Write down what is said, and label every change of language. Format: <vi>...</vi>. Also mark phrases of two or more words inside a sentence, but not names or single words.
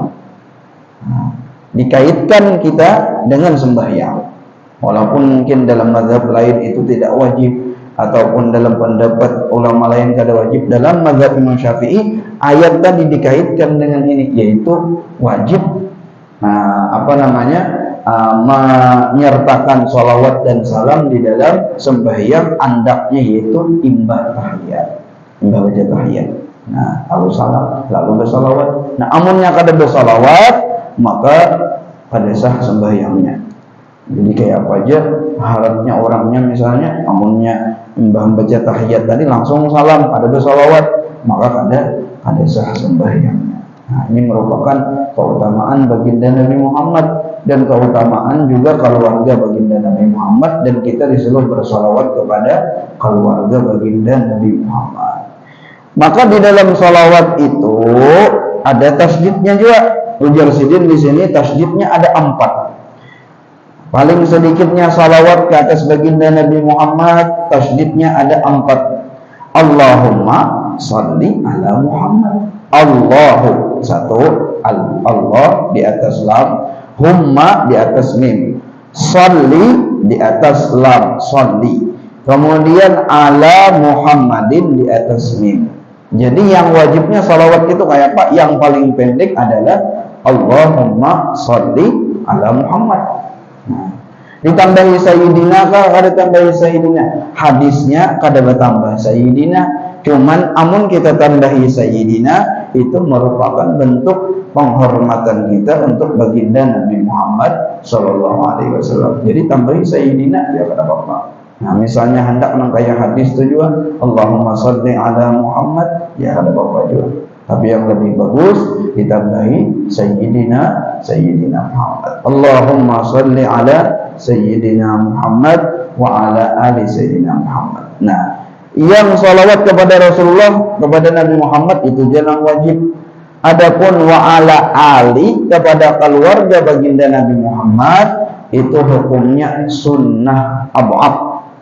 <id>Nah, dikaitkan kita dengan sembahyang, walaupun mungkin dalam mazhab lain itu tidak wajib, ataupun dalam pendapat ulama lain kada wajib. Dalam mazhab Imam Syafi'i, ayat tadi dikaitkan dengan ini, yaitu wajib menyertakan salawat dan salam di dalam sembahyang,</id> <bjn>andaknya yaitu imbah tahiyat, imbah baca tahiyat.</bjn> <id>Nah, lalu salam, lalu bersalawat. Nah, amunnya kada bersalawat, maka pada sah sembahyangnya. Jadi kayak apa aja harapnya orangnya, misalnya amunnya imbah baca tahiyat tadi langsung salam, ada bersalawat, maka ada sah sembahyangnya. Nah, ini merupakan keutamaan baginda Nabi Muhammad dan keutamaan juga keluarga baginda Nabi Muhammad, dan kita disuruh bersalawat kepada keluarga baginda Nabi Muhammad. Maka di dalam salawat itu ada tasydidnya juga. Ujar Sidin di sini tasydidnya ada 4. Paling sedikitnya salawat ke atas baginda Nabi Muhammad, tasydidnya ada 4.</id> <ar>اللهم صل على محمد.</ar> <id>Allahu satu, Allah di atas lam, humma di atas mim, shalli di atas lam, shalli, kemudian</id> <ar>على محمد</ar> <id>di atas mim. Jadi yang wajibnya salawat itu kayak apa? Yang paling pendek adalah</id> <ar>اللهم صل على محمد.</ar> <id>Nah, ditambahi sayyidina kah? Kada tambahi sayyidina. Hadisnya kada bertambah sayyidina. Cuman amun kita tambahi sayyidina, itu merupakan bentuk penghormatan kita untuk baginda Nabi Muhammad</id> <ar>صلى الله عليه وسلم.</ar> <id>Jadi tambahi sayyidina, ya kada apa-apa. Nah, misalnya hendak mengkaya hadis itu juga</id> <ar>اللهم صل على محمد,</ar> <id>ya kada apa-apa juga. Tapi yang lebih bagus ditambahi</id> <ar>سيدنا محمد. اللهم صل على سيدنا محمد وعلى آل سيدنا محمد wa ala ali sayyidina Muhammad.</ar> <id>Nah, yang salawat kepada Rasulullah, kepada Nabi Muhammad itu jangan wajib. Adapun</id> <ar>وعلى آل,</ar> <id>kepada keluarga baginda Nabi Muhammad, itu hukumnya</id> <ar>سنة أبعاض.</ar>